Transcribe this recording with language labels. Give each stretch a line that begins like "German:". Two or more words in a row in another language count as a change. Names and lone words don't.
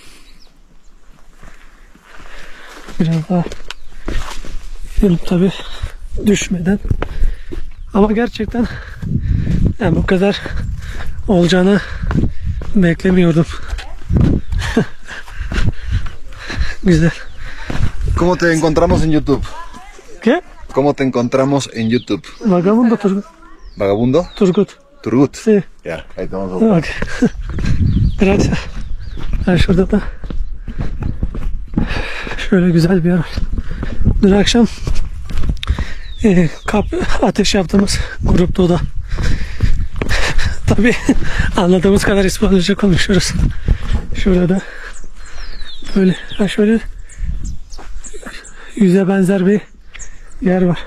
Turkish: Biraz daha gidelim tabi düşmeden, ama gerçekten yani bu kadar olacağını beklemiyordum. Güzel.
Spanish: ¿Cómo te encontramos en YouTube? ¿Qué? ¿Cómo te encontramos en YouTube? Vagabundo Turgut. ¿Vagabundo? Turgut. Turgut. Sí. Ya, ahí te vamos a buscar.
Turkish: Bak. Gracias. Ha, şurada da şöyle güzel bir yer var. Dün akşam ateş yaptığımız grupta o da. Tabii anladığımız kadar İspanyolca konuşuyoruz. Şurada böyle şöyle yüze benzer bir yer var.